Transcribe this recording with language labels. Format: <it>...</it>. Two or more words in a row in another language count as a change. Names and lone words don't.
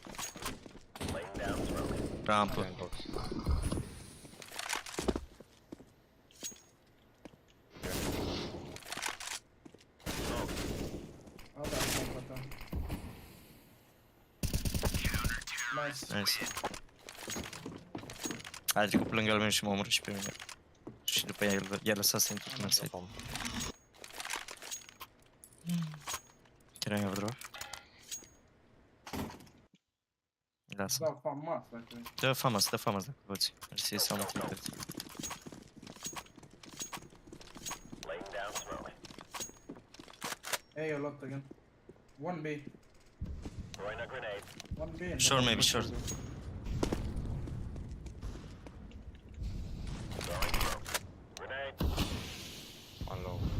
<ro>Rampă. Nice. A trecut pe lângă al meu și m-a omorât și pe mine. Și după aia i-a lăsat să intru până în site.</ro> <en>Can I have a draw?</en> <ro>Lasă. Da, famas dacă... Dă famas dacă poți. Mersi, să am utilități.</ro> <en>Hey, a lot again. One B. One B. Short, maybe short. One low.</en>